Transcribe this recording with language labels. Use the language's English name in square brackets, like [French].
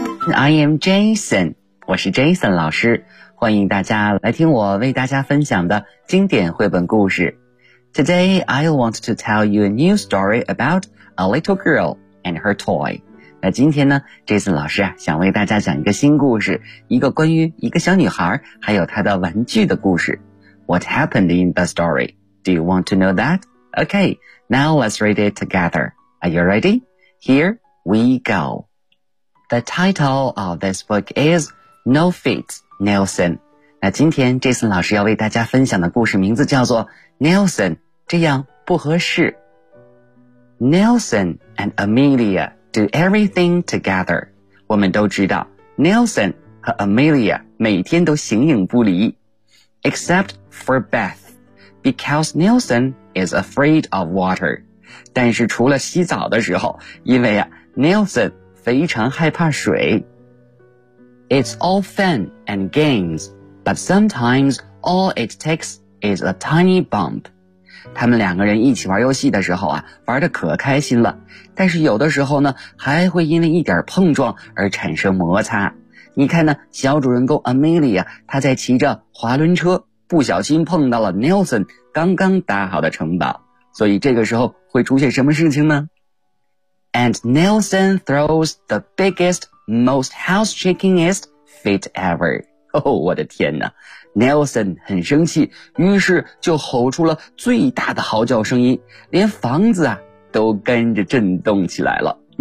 [English] I am Jason. [Chinese] 我是 Jason 老师，欢迎大家来听我为大家分享的经典绘本故事。 [English] Today I want to tell you a new story about a little girl and her toy。 [Chinese] 那今天呢 Jason 老师想为大家讲一个新故事，一个关于一个小女孩还有她的玩具的故事。 [English] What happened in the story? Do you want to know that? Okay, now let's read it together. Are you ready? Here we go. The title of this book is No Feet Nelson。 [Chinese] 那今天 Jason 老师要为大家分享的故事名字叫做 Nelson 这样不合适。 [English] Nelson and Amelia do everything together。 [Chinese] 我们都知道 Nelson 和 Amelia 每天都形影不离。 [English] Except for Beth, because Nelson is afraid of water。 [Chinese] 但是除了洗澡的时候，因为啊 Nelson 非常害怕水。 [English] It's all fun and games, but sometimes all it takes is a tiny bump. [Chinese] 他们两个人一起玩游戏的时候啊，玩得可开心了，但是有的时候呢，还会因为一点碰撞而产生摩擦。你看呢，小主人公 Amelia, 她在骑着滑轮车，不小心碰到了 Nelson 刚刚搭好的城堡。所以这个时候会出现什么事情呢？ [English] And Nelson throws the biggest most house-shakingest fit ever. [Chinese] 我的天哪， Nelson 很生气，于是就吼出了最大的嚎叫声音，连房子啊都跟着震动起来了。